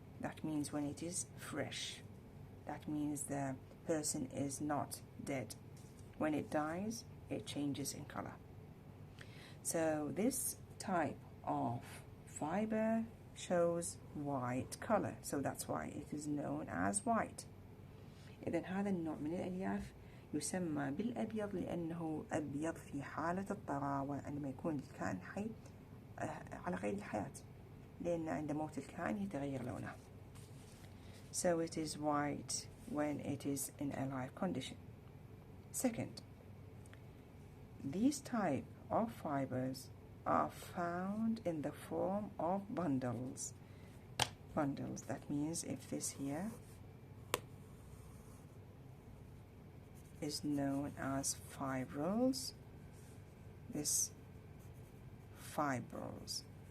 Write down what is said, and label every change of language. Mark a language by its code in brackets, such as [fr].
[en] That means when it is fresh. That means the person is not dead. When it dies, it changes in color. So this type of fiber shows white color, so that's why it is known as white. [ar] إذن هذا النوع من الألياف يسمى بالأبيض لأنه أبيض في حالة الطراوة، عندما يكون الكائن حي على قيد الحياة، لأن عند موت الكائن يتغير لونه. [en] So it is white when it is in a live condition. Second, these type of fibers are found in the form of bundles. Bundles, that means if this here is known as fibrils, this fibrils.